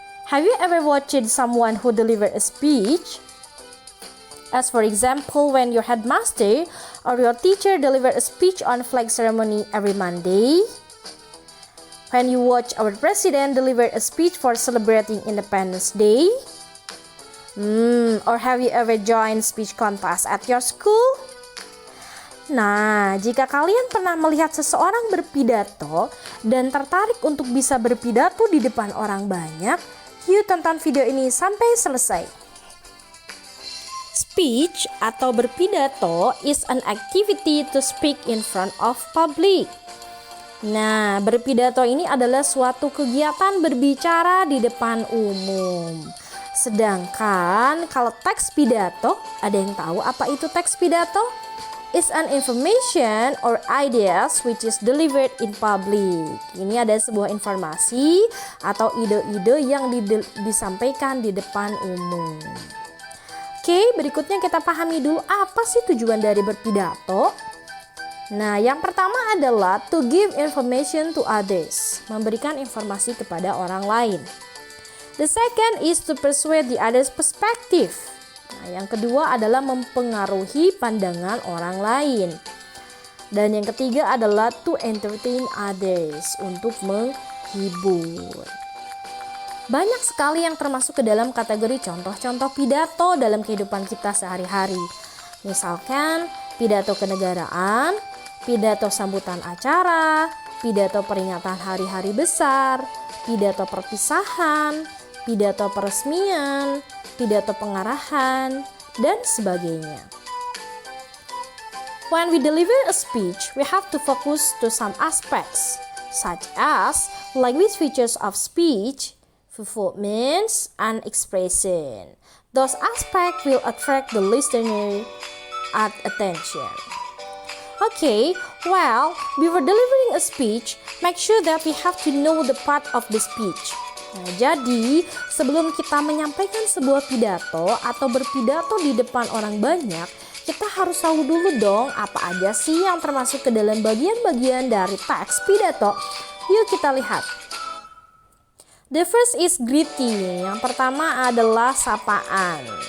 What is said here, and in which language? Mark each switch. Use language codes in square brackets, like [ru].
[en] Have you ever watched someone who delivered a speech? As for example, when your headmaster or your teacher delivered a speech on flag ceremony every Monday? When you watch our president deliver a speech for celebrating Independence Day? Or have you ever joined speech contest at your school? [id] Nah, jika kalian pernah melihat seseorang berpidato dan tertarik untuk bisa berpidato di depan orang banyak, yuk tonton video ini sampai selesai. [en] Speech [id] atau berpidato [en] is an activity to speak in front of public. [id] Nah, berpidato ini adalah suatu kegiatan berbicara di depan umum. Sedangkan kalau teks pidato, ada yang tahu apa itu teks pidato? [en] Is an information or ideas which is delivered in public. [id] Ini ada sebuah informasi atau ide-ide yang disampaikan di depan umum. Oke, berikutnya kita pahami dulu apa sih tujuan dari berpidato. Nah, yang pertama adalah [en] to give information to others, [id] memberikan informasi kepada orang lain. [en] The second is to persuade the other's perspective. [id] Nah, yang kedua adalah mempengaruhi pandangan orang lain. Dan yang ketiga adalah [en] to entertain others, [id] untuk menghibur. Banyak sekali yang termasuk ke dalam kategori contoh-contoh pidato dalam kehidupan kita sehari-hari. Misalkan pidato kenegaraan, pidato sambutan acara, pidato peringatan hari-hari besar, pidato perpisahan, pidato peresmian, pidato pengarahan, dan sebagainya. [en] When we deliver a speech, we have to focus to some aspects, such as language features of speech, movements, and expression. Those aspects will attract the listener at attention. Okay, well, before delivering a speech, make sure that we have to know the part of the speech. [id] Nah, jadi sebelum kita menyampaikan sebuah pidato atau berpidato di depan orang banyak, kita harus tahu dulu dong apa aja sih yang termasuk ke dalam bagian-bagian dari teks pidato. Yuk kita lihat. [en] The first is greeting. [id] Yang pertama adalah sapaan.